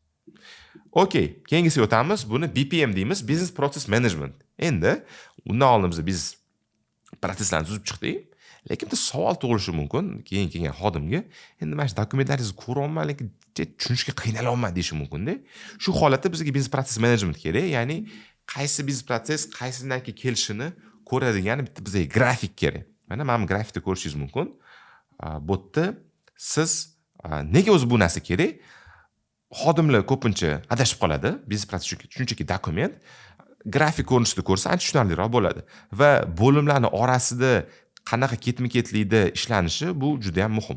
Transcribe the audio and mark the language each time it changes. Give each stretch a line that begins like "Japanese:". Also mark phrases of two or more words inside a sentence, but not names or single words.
Uzbek: Okay, keyingisiga o'tamiz. Buni BPM deymiz,
English: Business Process Management.
Uzbek: Endi undan oldin biz proseslarni tuzib chiqdik. Lekin bitta savol tug'ilishi mumkin keyin kelgan xodimga, endi mana shu dokumentlaringizni ko'ryapman, lekin tushunishga qiynalyapman deyishi mumkin-da. Shu holatda bizga
English: business process management
Uzbek: kerak, ya'ni qaysi
English: business proses
Uzbek: qaysidan kelishini ko'radigan bitta bizga grafik kerak. Mana men grafikda ko'rishingiz mumkin. Bu yerda siz nega o'zi bu narsa kerak? Xodimlar ko'pincha adashib qoladi.
English: Business proses
Uzbek: shunchaki dokument grafik ko'rinishida ko'rsa ancha tushunarliroq bo'ladi va bo'limlarning orasida qanaqa ketma-ketlikda ishlanishi bu juda ham muhim.